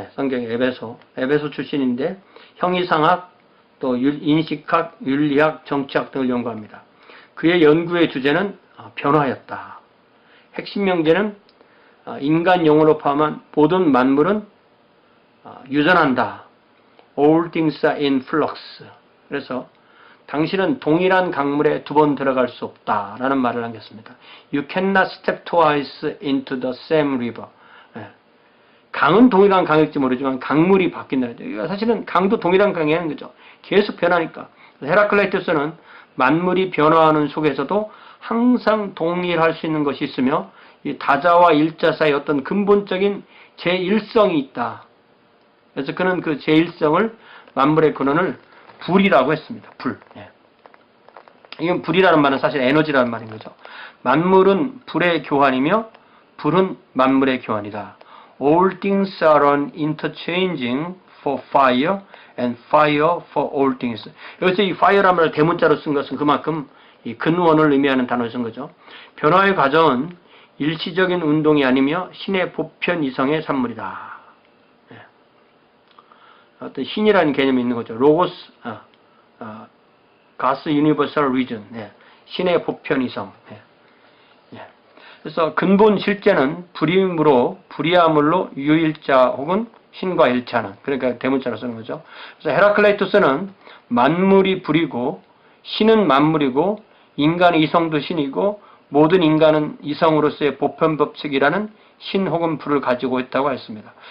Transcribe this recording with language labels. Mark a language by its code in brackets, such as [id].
[ko] 성경의 에베소 출신인데 형이상학, 또 인식학, 윤리학, 정치학 등을 연구합니다. 그의 연구의 주제는 변화였다. 핵심 명제는 인간 영혼으로 포함한 모든 만물은 유전한다. [en] All things are in flux. [ko] 그래서 당신은 동일한 강물에 두 번 들어갈 수 없다라는 말을 남겼습니다. [en] You cannot step twice into the same river. [ko] 강은 동일한 강일지 모르지만 강물이 바뀐다. 사실은 강도 동일한 강이 하는 거죠. 계속 변하니까. 헤라클레이토스는 만물이 변화하는 속에서도 항상 동일할 수 있는 것이 있으며 이 다자와 일자 사이 어떤 근본적인 제1성이 있다. 그래서 그는 그 제1성을 만물의 근원을 불이라고 했습니다. 불. 이건 불이라는 말은 사실 에너지라는 말인 거죠. 만물은 불의 교환이며 불은 만물의 교환이다. [en] All things are interchanging for fire and fire for all things. [ko] 여기서 이 fire라는 말을 대문자로 쓴 것은 그만큼 이 근원을 의미하는 단어를 쓴 거죠. 변화의 과정은 일시적인 운동이 아니며 신의 보편 이성의 산물이다. 어떤 신이라는 개념이 있는 거죠. [en] 로고스, God's universal reason. [ko] 신의 보편 이성. 그래서 근본 실제는 불임으로 불이야물로 유일자 혹은 신과 일치하는, 그러니까 대문자로 쓰는 거죠. 그래서 헤라클레이토스는 만물이 불이고 신은 만물이고 인간의 이성도 신이고 모든 인간은 이성으로서의 보편 법칙이라는 신 혹은 불을 가지고 있다고 했습니다.